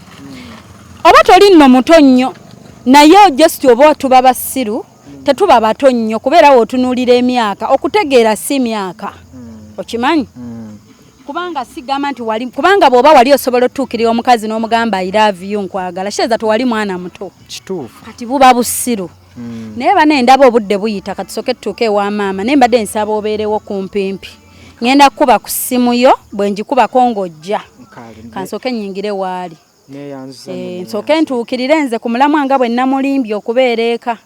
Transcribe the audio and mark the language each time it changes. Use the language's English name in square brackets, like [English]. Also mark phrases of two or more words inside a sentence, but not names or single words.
[Ganda] Mm. Oba toli nno muto nnyo, naye just oba tuba basiru, tetuba bato nnyo, kubeera w'otunuulira emyaka, okutegeera si myaka. Mm. Okimanyi? Mm. Kubanga sigamba nti wali, kubanga bw'oba wali osobola otutuukirira omukazi n'omugamba, [English] "I love you, [Ganda] nkwagala," sheeza tewali mwana muto. Kituufu. Kati buba busiru. Mm. Naye bano endaba obudde buyita, kati soke tutuuke ewa maama. Naye mbadde nsaba obeerewo kumpimpi. Ngenda kukuba ku ssimu yo, bwe ngikubako ng'ojja. Nkale, Ka nsooke nnyingire waali. Neyanza Eh, nno, nsooke neyanza. ntuukirire nze ku mulamwa nga bwe namulimbye okubeera eka.